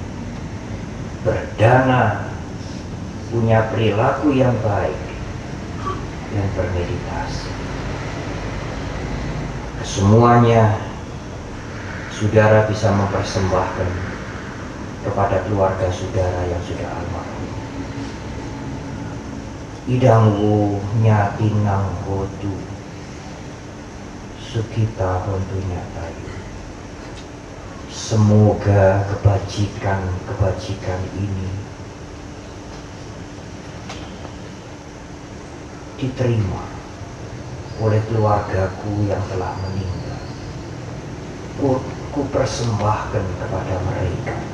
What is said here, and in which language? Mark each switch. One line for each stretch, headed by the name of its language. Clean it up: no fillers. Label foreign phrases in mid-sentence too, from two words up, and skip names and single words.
Indonesian: Berdana, punya perilaku yang baik, dan bermeditasi. Kesemuanya saudara bisa mempersembahkan kepada keluarga saudara yang sudah almarhum.
Pali: Idangwu nyatinang hotu sukita hontu nyatai.
Indonesian: Semoga kebajikan ini diterima oleh keluargaku yang telah meninggal. Ku persembahkan kepada mereka.